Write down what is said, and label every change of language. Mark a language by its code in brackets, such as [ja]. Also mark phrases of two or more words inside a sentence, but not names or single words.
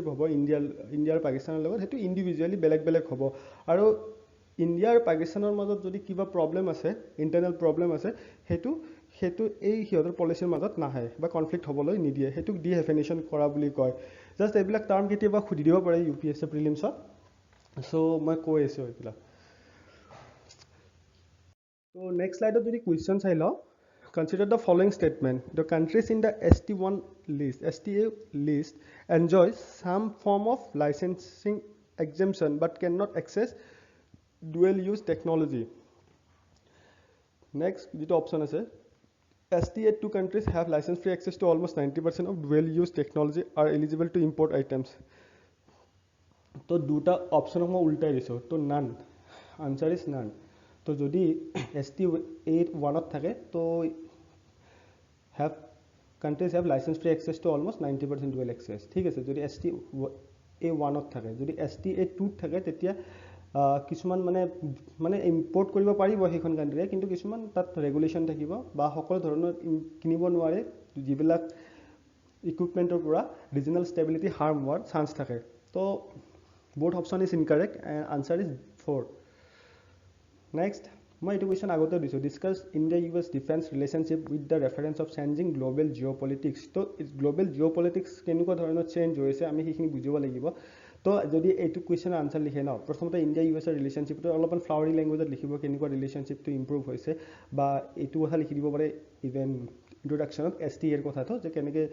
[as] হ'ব ইণ্ডিয়া আৰু পাকিস্তানৰ লগত সেইটো ইণ্ডিভিজুৱেলি বেলেগ হ'ব আৰু ইণ্ডিয়া আৰু পাকিস্তানৰ মাজত যদি কিবা প্ৰব্লেম আছে [en] internal problem [as] আছে সেইটো এই সিহঁতৰ পলিচিৰ মাজত নাহে বা কনফ্লিক্ট হ'বলৈ নিদিয়ে সেইটোক ডিহেফিনেশ্যন কৰা বুলি কয় জাষ্ট এইবিলাক টাৰ্ম কেতিয়াবা সুধি দিব পাৰে UPSC প্ৰিলিমছত চ' মই কৈ আছোঁ এইবিলাক তো [en] next slide [as] যদি কুৱেশ্যন চাই লওঁ [en] Consider the following statement. The countries in the STA list enjoy some form of licensing exemption but cannot access dual-use technology. Next, the option is STA 2 countries have license-free access to almost 90% of dual-use technology are eligible to import items. So, [as] দুটা option মই উল্টাই দিছো তো none. [en] Answer is none. [as] তো যদি STA 1ত থাকে তো [en] countries have license-free access to almost 90% dual access. [as] ঠিক আছে যদি STA 1ত থাকে যদি STA 2ত থাকে তেতিয়া কিছুমান মানে ইম্পৰ্ট কৰিব পাৰিব সেইখন কাণ্ট্ৰিয়ে কিন্তু কিছুমান তাত ৰেগুলেশ্যন থাকিব বা সকলো ধৰণৰ কিনিব নোৱাৰে যিবিলাক ইকুইপমেণ্টৰ পৰা [en] regional stability harm [as] হোৱাৰ চান্স থাকে তো [en] both option is incorrect and answer is 4. Next, [as] মই এইটো কুৱেশ্যন আগতে দিছোঁ [en] discuss India-US defence relationship with the reference of changing global geopolitics [as] তো [en] global geopolitics [as] কেনেকুৱা ধৰণৰ চেঞ্জ হৈছে আমি সেইখিনি বুজিব লাগিব তো যদি এইটো কুৱেশ্যনৰ আনচাৰ লিখে ন প্ৰথমতে ইণ্ডিয়া-USৰ ৰিলেশ্যনশ্বিপটো অলপমান [en] flowery language [as] লিখিব কেনেকুৱা ৰিলেশ্যনশ্বিপটো ইম্প্ৰুভ হৈছে বা এইটো কথা লিখি দিব পাৰে [en] even introduction [as] STA কথাটো যে কেনেকৈ